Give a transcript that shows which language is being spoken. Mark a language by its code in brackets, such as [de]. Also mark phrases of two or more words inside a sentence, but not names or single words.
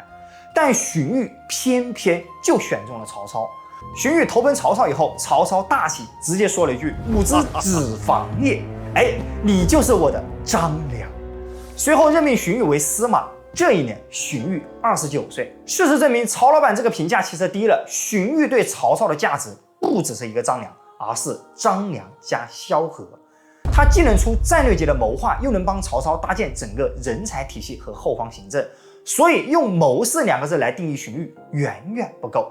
[zh] 但荀彧偏偏就選中了曹操。荀彧投奔曹操以後，曹操大喜，直接說了一句： [lzh] “吾之子房也。” [zh] 哎，你就是我的张良。隨後任命荀彧為司馬。這一年，荀彧29 歲。事實證明，曹老板這個評價其實低了。荀彧對曹操的價值不只是一個張良，而是張良加蕭何。他既能出戰略級的謀劃，又能幫曹操搭建整個人才體系和後方行政。所以用謀士2個字來定義荀彧遠遠不夠。